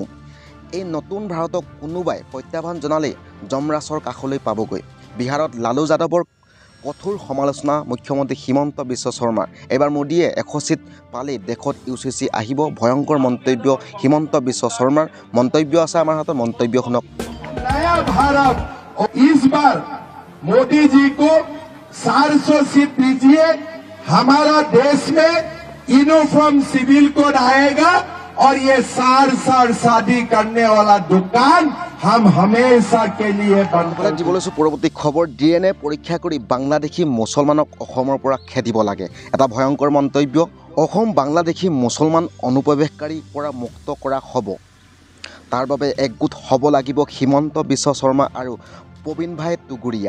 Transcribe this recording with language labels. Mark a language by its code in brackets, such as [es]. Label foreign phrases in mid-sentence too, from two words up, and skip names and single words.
[as] এই নতুন ভাৰতক কোনোবাই প্ৰত্যাহ্বান জনালেই যমৰাজৰ কাষলৈ পাবগৈ। বিহাৰত লালু যাদৱৰ কঠোৰ সমালোচনা মুখ্যমন্ত্ৰী হিমন্ত বিশ্ব শৰ্মাৰ। এইবাৰ মোদীয়ে 100 ছিট পালেই দেশত UCC আহিব, ভয়ংকৰ মন্তব্য হিমন্ত বিশ্ব শৰ্মাৰ। মন্তব্য আছে আমাৰ হাতত, মন্তব্য শুনক। [hi] नया भारत, इस बार मोदी जी को 400 सीट दीजिए। हमारा देश में [en] uniform civil code [hi] आएगा और ये सार शादी करने वाला दुकान हम हमेशा के लिए बंद कर [as] দিব লৈছোঁ পৰৱৰ্তী খবৰ। DNA পৰীক্ষা কৰি বাংলাদেশী মুছলমানক অসমৰ পৰা খেদিব লাগে, এটা ভয়ংকৰ মন্তব্য। অসম বাংলাদেশী মুছলমান অনুপ্ৰৱেশকাৰীৰ পৰা মুক্ত কৰা হ'ব। তাৰ বাবে একগোট হ'ব লাগিব হিমন্ত বিশ্ব শৰ্মা আৰু প্ৰবীণ ভাই টুগুৰীয়া।